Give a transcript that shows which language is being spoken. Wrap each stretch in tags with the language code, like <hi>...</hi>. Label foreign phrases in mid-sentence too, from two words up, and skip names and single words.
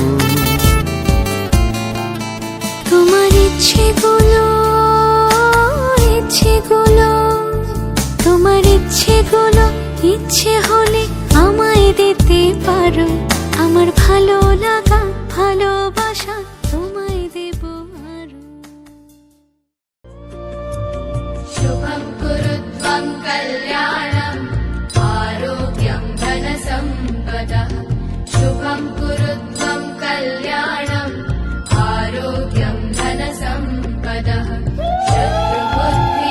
<bn>তোমার ইচ্ছেগুলো তোমার ইচ্ছেগুলো ইচ্ছে হলে আমায় দিতে পারো। আমার ভালো লাগা ভালোবাসা তোমায় দেব আরো।</bn> <sa>शुभं कुरुत्वं कल्याणम् आरोग्यं धनसम्पदः शुभं कुरुत्वं कल्याणम् आरोग्यं धनसम्पदः शत्रुबुद्धिविनाशाय</sa>